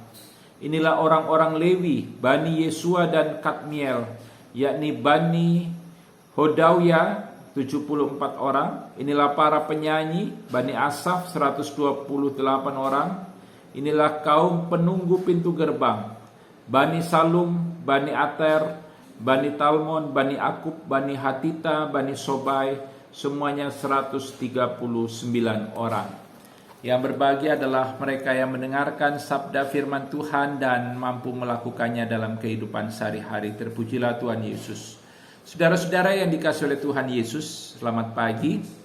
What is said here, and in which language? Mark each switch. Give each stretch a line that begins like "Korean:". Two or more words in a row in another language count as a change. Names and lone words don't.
Indonesian: Inilah orang-orang Lewi, Bani Yesua dan Kadmiel, yakni Bani Hodawya 74 orang. Inilah para penyanyi, Bani Asaf 128 orang. Inilah kaum penunggu pintu gerbang, Bani Salum, Bani Ater, Bani Talmon, Bani Akub, Bani Hatita, Bani Sobai, semuanya 139 orang. Yang berbahagia adalah mereka yang mendengarkan sabda firman Tuhan dan mampu melakukannya dalam kehidupan sehari-hari. Terpujilah Tuhan Yesus. Saudara-saudara yang dikasihi oleh Tuhan Yesus, selamat pagi.